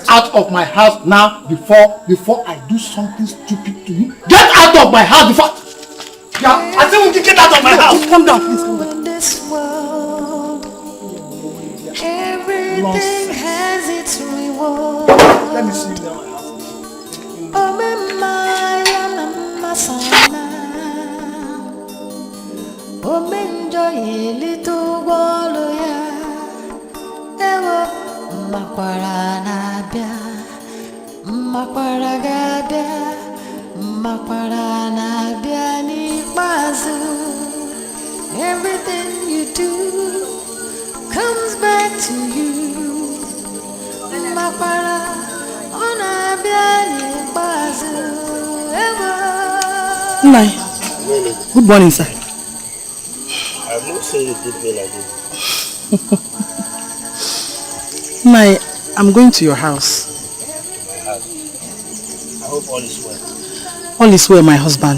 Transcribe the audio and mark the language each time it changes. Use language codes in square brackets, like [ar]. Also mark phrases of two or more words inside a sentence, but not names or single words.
[en] Get out of my house now before I do something stupid to you. Get out of my house before. Yeah, I think we can get out of my house. Calm down, please. Calm down. In this world, everything has its reward. Let me see you now. [ig] Makwara na-abịa, makwara ga-abịa, makwara na-abịa n'ikpeazụ. [en] Everything you do comes back to you. [ig] Makwara ọ na-abịa n'ikpeazụ. [en] Nai, good morning, sir. I'm not saying you did well like this. Nai, I'm going to your house. To my house. I hope all is well. All is well, my husband.